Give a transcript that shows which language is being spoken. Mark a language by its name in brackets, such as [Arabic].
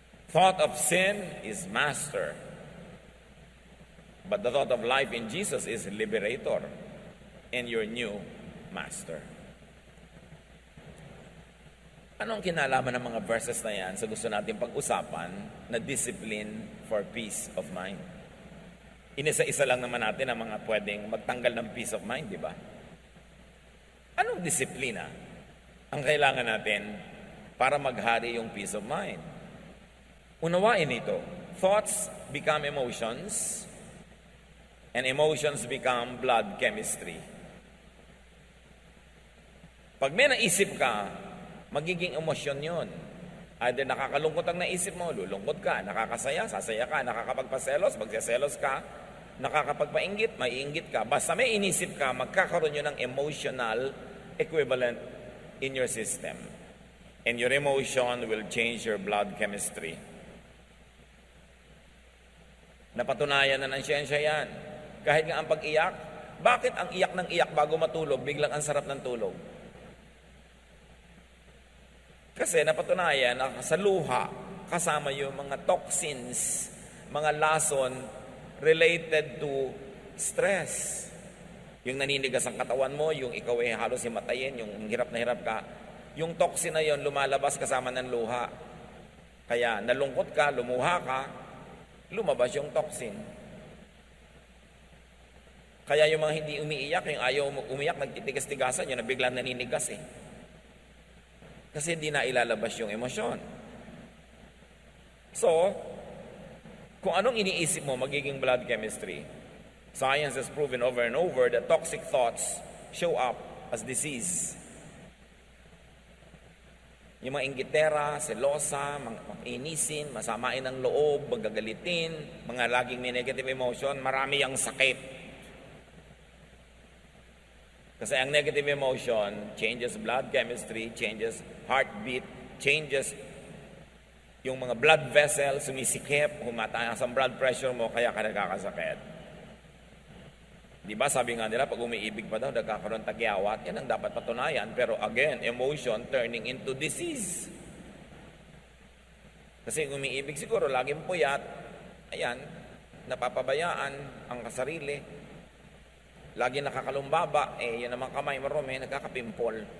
[English] Thought of sin is master. But the thought of life in Jesus is liberator and your new master. [Filipino] Anong kinalaman ng mga verses na yan sa gusto natin pag-usapan na [English] discipline for peace of mind? [Filipino] Inisa-isa lang naman natin ang mga pwedeng magtanggal ng peace of mind, di ba? Anong disiplina ang kailangan natin para maghari yung peace of mind? Unawain ito. [English] Thoughts become emotions, and emotions become blood chemistry. [Filipino] Pag may naisip ka, magiging emosyon yun. Either nakakalungkot ang naisip mo, lulungkot ka, nakakasaya, sasaya ka, nakakapagpaselos, magseselos ka, nakakapagpainggit, maiinggit ka. Basta may inisip ka, magkakaroon yun ng [English] emotional equivalent in your system. And your emotion will change your blood chemistry. [Filipino] Napatunayan na ng siyensya yan. Kahit nga ang pag-iyak, bakit ang iyak ng iyak bago matulog, biglang ang sarap ng tulog? Kasi napatunayan na sa luha, kasama yung mga toxins, mga lason related to stress. Yung naninigas ang katawan mo, yung ikaw ay halos himatayin, yung hirap na hirap ka, yung toxin na yon lumalabas kasama ng luha. Kaya nalungkot ka, lumuha ka, lumabas yung toxin. Kaya yung mga hindi umiiyak, yung ayaw umiyak, nagtitigas-tigasan, yun na biglang naninigas eh. Kasi hindi na ilalabas yung emosyon. So, kung anong iniisip mo, magiging blood chemistry. [English] Science has proven over and over that toxic thoughts show up as disease. [Filipino] Yung mga inggitera, selosa, inisin, masamain ng loob, magagalitin, mga laging may negative emotion, marami ang sakit. Kasi ang [English] negative emotion changes blood chemistry, changes heartbeat, changes [Filipino] yung mga blood vessels, sumisikip, humataas ang blood pressure mo, kaya ka nagkakasakit. Di ba sabi nga nila, pag umiibig pa daw, nagkakaroon tagyawat, yan ang dapat patunayan. [English] Pero again, emotion turning into disease. [Filipino] Kasi umiibig siguro, laging puyat, ayan, napapabayaan ang kasarili. Lagi nakakalumbaba, yan naman kamay marumi, nagkakapimpol.